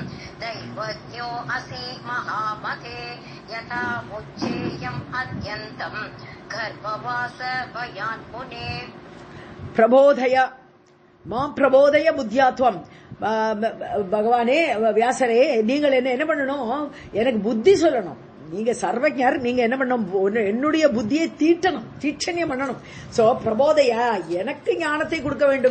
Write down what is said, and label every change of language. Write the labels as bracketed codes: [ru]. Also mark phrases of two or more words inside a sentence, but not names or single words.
[sa] दैवज्ञो असि महामते यथा मुच्चेयम् अत्यन्तम् गर्भवास भयान् मुने. प्रबोधय माम् प्रबोधय बुद्ध्यात्वम्. [ta] பகவானே வியாசரே, நீங்கள் என்ன பண்ணணும், எனக்கு புத்தி சொல்லணும். நீங்க சர்வஜர், நீங்க என்ன பண்ணணும், என்னுடைய புத்தியை தீட்சணியம் பண்ணணும். சோ பிரபோதய, எனக்கு ஞானத்தை கொடுக்க வேண்டும்.